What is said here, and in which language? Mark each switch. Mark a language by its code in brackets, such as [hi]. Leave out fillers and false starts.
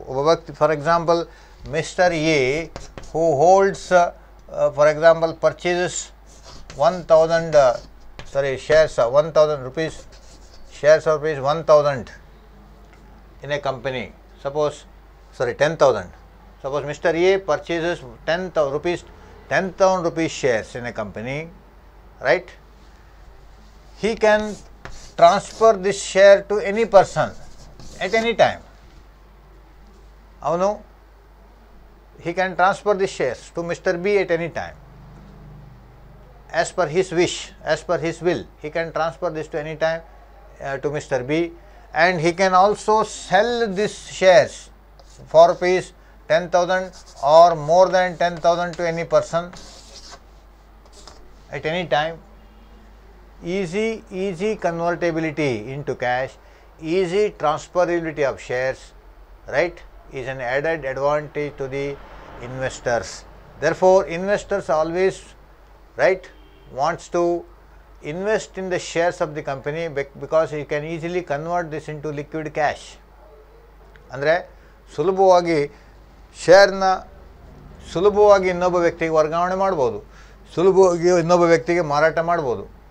[kn] ಒಬ್ಬ ವ್ಯಕ್ತಿ, [en] For example mister A who holds for example purchases 1000 shares of 1000 rupees, shares of rupees 1000 in a company. Suppose 10,000. Suppose Mr. A purchases 10,000 rupees shares in a company, right? he can transfer this share to any person at any time. Avanu, he can transfer the shares to Mr. B at any time. As per his wish, as per his will, he can transfer this to any time to Mr. B, and he can also sell these shares for rupees 10,000 or more than 10,000 to any person at any time. Easy convertibility into cash, easy transferability of shares, right, is an added advantage to the investors. Therefore, investors always, right, wants to invest in the shares of the company because you can easily convert this into liquid cash. [kn] ಅಂದರೆ ಸುಲಭವಾಗಿ ಶೇರ್ನ ಸುಲಭವಾಗಿ ಇನ್ನೊಬ್ಬ ವ್ಯಕ್ತಿಗೆ ವರ್ಗಾವಣೆ ಮಾಡ್ಬೋದು, ಸುಲಭವಾಗಿ ಇನ್ನೊಬ್ಬ ವ್ಯಕ್ತಿಗೆ ಮಾರಾಟ ಮಾಡ್ಬೋದು.